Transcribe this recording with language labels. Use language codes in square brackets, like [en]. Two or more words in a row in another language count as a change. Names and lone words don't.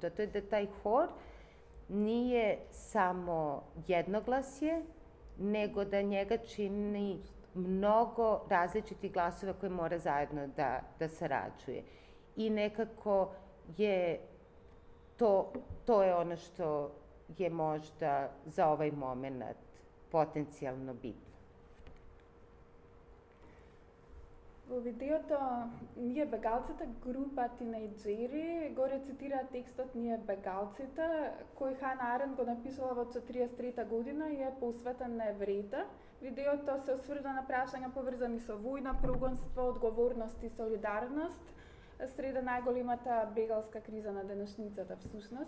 [sr] A to je da taj hor nije samo jednoglasje, nego da njega čini mnogo različitih glasova koje mora zajedno da sarađuje. I nekako je to je ono što je možda za ovaj moment potencijalno bitno. [mk] Во видеото Ние бегалците, група тинејџери, го рецитира текстот Ние бегалците, кој Хана Аренд го напишала во 1943 година и е посветен на евреите. Видеото се осврда на прашања поврзани со војна, прогонство, одговорност и солидарност среде најголемата бегалска криза на денешницата всушност.